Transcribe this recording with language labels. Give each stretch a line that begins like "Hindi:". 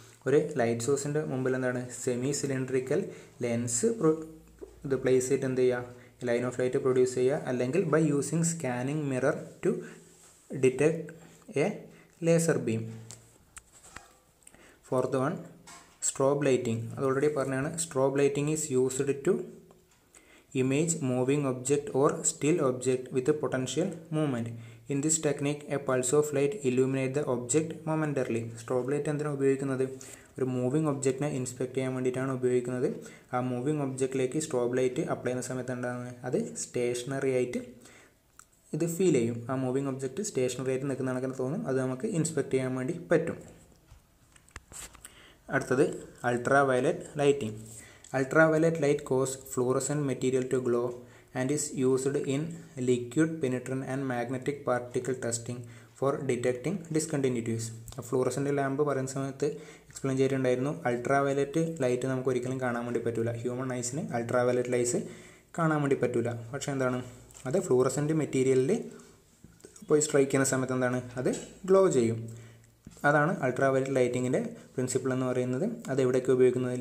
Malayalam: ഒരു ലൈറ്റ് സോഴ്സിൻ്റെ മുമ്പിൽ എന്താണ് സെമി സിലിണ്ടറിക്കൽ ലെൻസ് ഇത് പ്ലേസ് ചെയ്തിട്ട് എന്ത് ചെയ്യുക ലൈൻ ഓഫ് ലൈറ്റ് പ്രൊഡ്യൂസ് ചെയ്യുക.
English: അല്ലെങ്കിൽ by using scanning mirror to detect a laser beam. Fourth one strobe lighting.
Malayalam: അത് ഓൾറെഡി പറഞ്ഞാണ്.
English: Strobe lighting is used to image moving object or still object with a potential movement. In this technique, a pulse of light illuminates the object momentarily.
Malayalam: Strobe light എന്തിനാണ് ഉപയോഗിക്കുന്നത്? ഒരു moving ഒബ്ജക്റ്റിനെ inspect ചെയ്യാൻ വേണ്ടിയിട്ടാണ് ഉപയോഗിക്കുന്നത്. ആ moving ഒബ്ജക്റ്റിലേക്ക് strobe light apply ചെയ്യുന്ന സമയത്ത് ഉണ്ടാകുന്നത് അത് സ്റ്റേഷനറി ആയിട്ട് ഇത് ഫീൽ ചെയ്യും. ആ മൂവിങ് ഒബ്ജക്റ്റ് സ്റ്റേഷനറി ആയിട്ട് നിൽക്കുന്ന കണക്കിന് തോന്നും. അത് നമുക്ക് ഇൻസ്പെക്ട് ചെയ്യാൻ വേണ്ടി പറ്റും. അടുത്തത് ultra violet lighting.
English: Ultraviolet light causes fluorescent material to glow and is used in liquid penetrant and magnetic particle testing for detecting discontinuities.
Malayalam: Fluorescent lamp പറയുന്ന സമയത്ത് എക്സ്പ്ലെയിൻ ചെയ്തിട്ടുണ്ടായിരുന്നു. അൾട്രാവയലറ്റ് ലൈറ്റ് നമുക്ക് ഒരിക്കലും കാണാൻ വേണ്ടി പറ്റില്ല. ഹ്യൂമൻ ഐസിന് അൾട്രാവയലറ്റ് ലൈറ്റ്സ് കാണാൻ വേണ്ടി പറ്റില്ല. പക്ഷേ എന്താണ് അത് ഫ്ലൂറസെൻ്റ് മെറ്റീരിയലിൽ പോയി സ്ട്രൈക്ക് ചെയ്യുന്ന സമയത്ത് എന്താണ് അത് ഗ്ലോ ചെയ്യും. അതാണ് അൾട്രാവയലറ്റ് ലൈറ്റിങ്ങിൻ്റെ പ്രിൻസിപ്പിൾ എന്ന് പറയുന്നത്. അത് എവിടെയൊക്കെ ഉപയോഗിക്കുന്നത്?